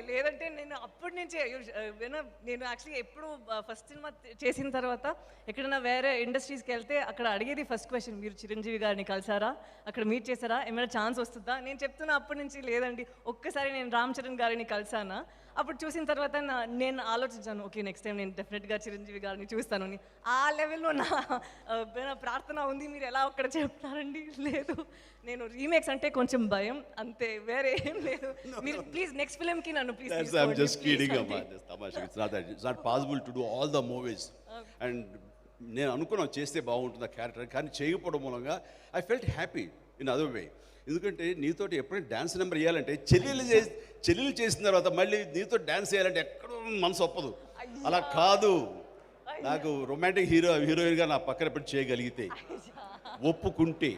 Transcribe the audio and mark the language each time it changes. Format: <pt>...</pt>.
<te>లేదంటే నేను అప్పటి నుంచే నేను యాక్చువల్లీ ఎప్పుడు ఫస్ట్ సినిమా చేసిన తర్వాత ఎక్కడైనా వేరే ఇండస్ట్రీస్కి వెళ్తే అక్కడ అడిగేది ఫస్ట్ క్వశ్చన్, మీరు చిరంజీవి గారిని కలిసారా, అక్కడ మీట్ చేశారా, ఏమైనా ఛాన్స్ వస్తుందా? నేను చెప్తున్నా అప్పటి నుంచి లేదండి, ఒక్కసారి నేను రామ్ చరణ్ గారిని కలిసానా, అప్పుడు చూసిన తర్వాత నేను ఆలోచించాను, ఓకే నెక్స్ట్ టైం నేను డెఫినెట్గా చిరంజీవి గారిని చూస్తాను అని. ఆ లెవెల్లో నా ప్రార్థన ఉంది. మీరు ఎలా ఒక్కడ చెప్తారండి? లేదు, నేను రీమేక్స్ అంటే కొంచెం భయం అంతే, వేరే ఏం లేదు. మీరు ప్లీజ్ నెక్స్ట్ ఫిల్మ్కి నన్ను please.</te> <en>I'm just kidding about this. Tamasha. It's not possible to do all the movies.</en> <te>And నేను అనుకున్నాను చేస్తే బాగుంటుంది ఆ క్యారెక్టర్, కానీ చేయకపోవడం మూలంగా</te> <en>I felt happy in other way.</en> <te>ఎందుకంటే నీతోటి ఎప్పుడైనా డ్యాన్స్ నెంబర్ వేయాలంటే చెల్లెలు చేసిన తర్వాత మళ్ళీ నీతో డ్యాన్స్ వేయాలంటే ఎక్కడో మనసు ఒప్పదు. అలా కాదు, నాకు రొమాంటిక్ హీరోయిన్గా నా పక్కన పెట్టి చేయగలిగితే, ఒప్పుకుంటే,</te>